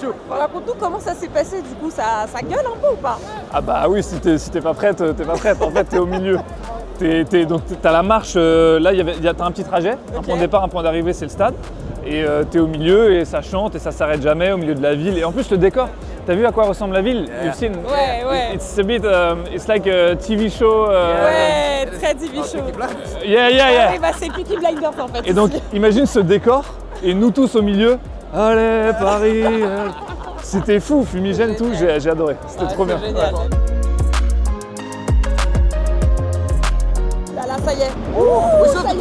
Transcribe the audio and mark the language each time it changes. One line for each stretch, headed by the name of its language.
French: Raconte-nous comment ça s'est passé du coup, ça gueule un peu ou pas? Ah bah oui, si t'es pas prête, t'es pas prête. En fait, t'es au milieu. Donc t'as la marche, là t'as un petit trajet, un point de départ, un point d'arrivée, c'est le stade. Et t'es au milieu et ça chante et ça s'arrête jamais au milieu de la ville. Et en plus le décor, t'as vu à quoi ressemble la ville?
English: You've seen?
French: Ouais.
English: It's a bit, it's like a TV show.
French: Ouais, très TV show.
English: Yeah.
French: Ouais, bah c'est Peaky Blinders en fait. Et donc imagine ce décor et nous tous au milieu. Allez Paris. C'était fou, fumigène, tout, j'ai adoré. C'était trop bien. Génial. Là, ça y est. Ça y est.